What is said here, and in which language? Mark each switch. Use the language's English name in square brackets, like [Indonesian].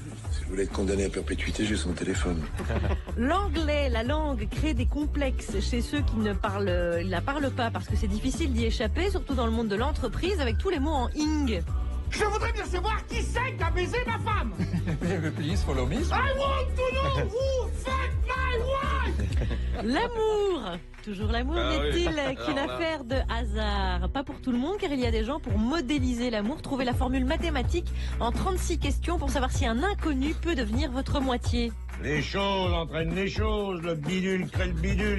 [French] Si vous voulez être condamné à perpétuité, j'ai son téléphone. L'anglais, la langue, crée des complexes chez ceux qui ne la parlent pas parce que c'est difficile d'y échapper, surtout dans le monde de l'entreprise avec tous les mots en ing. Je voudrais bien savoir qui c'est qui a baisé ma femme. [English] Please follow me. I want to know who fucked my wife. [French] L'amour, toujours l'amour, Ah oui. n'est-il qu'une Alors là. affaire de hasard? Pas pour tout le monde, car il y a des gens pour modéliser l'amour. Trouvez la formule mathématique en 36 questions pour savoir si un inconnu peut devenir votre moitié. Les choses entraînent les choses. Le bidule crée le bidule.